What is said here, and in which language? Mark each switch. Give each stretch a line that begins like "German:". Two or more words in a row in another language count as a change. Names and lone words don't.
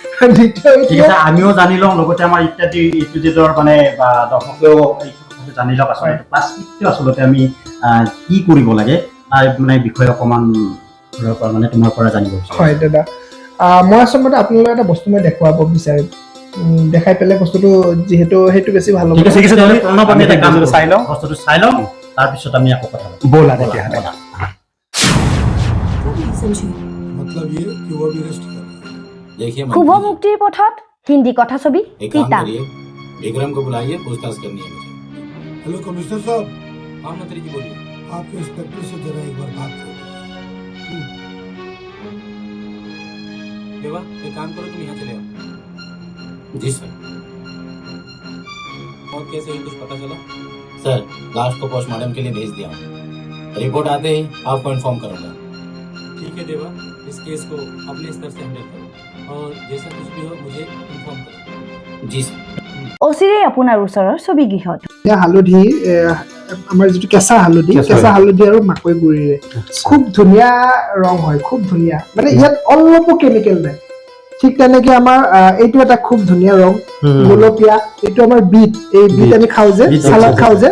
Assamese: আমিও জানি লওঁ লগতে আমাৰ ইত্যাদি ইত্যাদিৰ মানে দৰ্শকেও জানি লওক আচলতে প্লাষ্টিকটো আচলতে আমি কি কৰিব লাগে তাৰ মানে বিষয়ে অকণমান মানে তোমাৰ পৰা জানিব বিচাৰিছোঁ হয় দাদা মই আচলতে আপোনালোকক এটা বস্তু মই দেখুৱাব বিচাৰিম দেখাই পেলাই বস্তুটো যিহেতু সেইটো বেছি ভাল হ'ব বস্তুটো চাই লওঁ তাৰপিছত আমি আকৌ কথা পাতিম ব'লা তেতিয়াহ'লে
Hindi: मतलब ये कि वो भी रेस्ट कर देखिए
Assamese: শুভ মুক্তিৰ পথত হিন্দী কথাছবি কিতাপ
Hindi: विक्रम को बुलाइए पूछताछ करनी है मुझे हेलो कमिश्नर साहब हाँ मंत्री जी बोलिए आपके इंस्पेक्टर से जरा एक बार बात करो देवा एक काम करो तुम यहाँ चले आओ जी सर और कैसे हुई कुछ पता चला सर लाश को पोस्टमार्टम के लिए भेज दिया रिपोर्ट आते ही आपको इन्फॉर्म करूंगा ठीक है देवा इस केस को अपने स्तर से हैंडल करो और जैसा कुछ भी हो मुझे इन्फॉर्म करो जी सर
Assamese: অচিৰে আপোনাৰ ওচৰৰ ছবি গৃহত হালধি আমাৰ যিটো কেঁচা হালধি আৰু মাকৈ গুৰিৰে খুব ধুনীয়া ৰং হয় খুব ধুনীয়া মানে ইয়াত অলপো কেমিকেল নাই ঠিক তেনেকে আমাৰ এইটো এটা খুব ধুনীয়া ৰং গোলপীয়া এইটো আমাৰ বিট এই বিট আমি খাওঁ যে চালাড খাওঁ যে